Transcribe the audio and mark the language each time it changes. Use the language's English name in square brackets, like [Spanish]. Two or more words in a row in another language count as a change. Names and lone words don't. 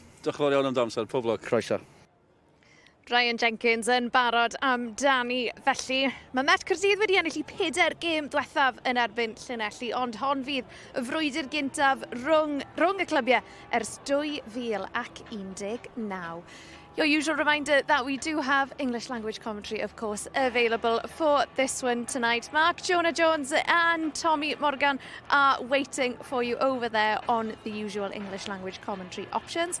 [Welsh] Diolch yn fawr iawn am damser, pob lwc. Croeso. Ryan Jenkins yn barod am Dani. Felly, mae Met Caerdydd wedi ennill i 4 gêm diwethaf yn erbyn Llanelli, ond hon fydd y frwydr gyntaf rhwng y clybiau ers 2019. [English] Your usual reminder that we do have English language commentary, of course, available for this one tonight. Mark, Jonah Jones and Tommy Morgan are waiting for you over there on the usual English language commentary options.